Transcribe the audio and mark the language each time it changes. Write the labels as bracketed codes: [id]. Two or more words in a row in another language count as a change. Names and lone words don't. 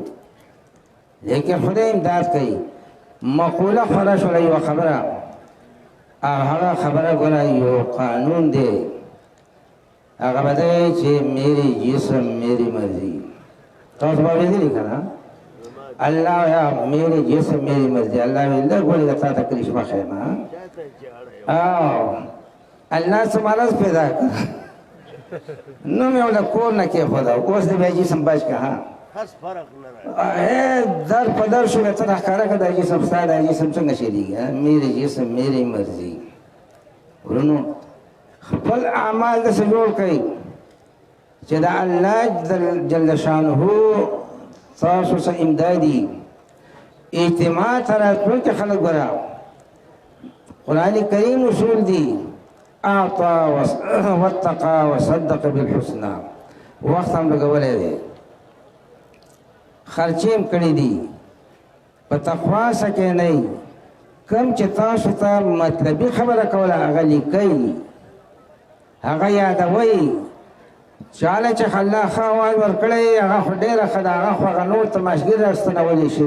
[ps] لیکن خدای امداد کوي. مقوله خورا شوله یوه خبره، هغه خبره ګوره یو قانون دی، هغه به دی چې [ur] میری جسم میری مرضی. [ps] تاسو به اورېدلي که نه؟ [ur] الله یا میری جسم میری مرضی. [ps] الله ویل لږ ولې تا ته کرشمه ښیم. الله څه مرض پیدا کړ، نوم یې ورله کور نه کېښوده، اوس د بیا جسم بچ که ها در په در شو ته راښکاره کړه دا جسم ستا دا جسم څنګه شریږي. [ur] میری جسم میری مرضی. [ps] ورونو خپل اعمال داسې جوړ کړئ چې د الله جل شانه تاسو څه امدادي اجتماع ته راتلونکي خلک ګوره قرآن کریم اصول دي، [ar] اعطا واتقا وصدق بالحسنى. [ps] وخت هم لګولی دی، خرچې هم کړي دي. په تقوا سکې نه کم چې تاسو ته مطلبي خبره کوله هغه لیکئ، هغه یادوئ. چاله چې الله ښه اواز ورکړی هغه خو ډېره ښه ده، هغه خو هغه نور تماشګر راستنولی شي.